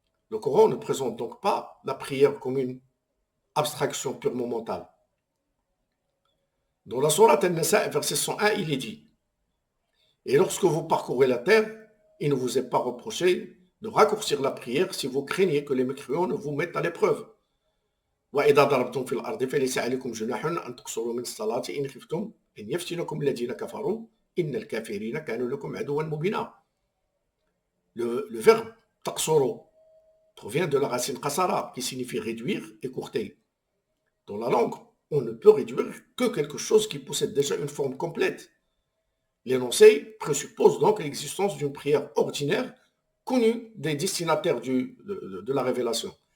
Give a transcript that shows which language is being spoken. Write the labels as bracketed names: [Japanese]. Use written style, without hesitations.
[French] Le Coran ne présente donc pas la prière comme une abstraction purement mentale. Dans la sourate An-Nisa, verset 101, il est dit: et lorsque vous parcourez la terre, il ne vous est pas reproché de raccourcir la prière si vous craignez que les mécréants ne vous mettent à l'épreuve. [Arabic] وإذا ضربتم في الأرض فليس عليكم جناح أن تقصروا من الصلاة إن خفتم أن يفتنكم الذين كفروا إن الكافرين كانوا لكم عدوا مبينا. [French] Le verbe taqsuru provient de la racine qasara qui signifie réduire, écourter. Dans la langue, on ne peut réduire que quelque chose qui possède déjà une forme complète. L'énoncé présuppose donc l'existence d'une prière ordinaire connue des destinataires de la révélation.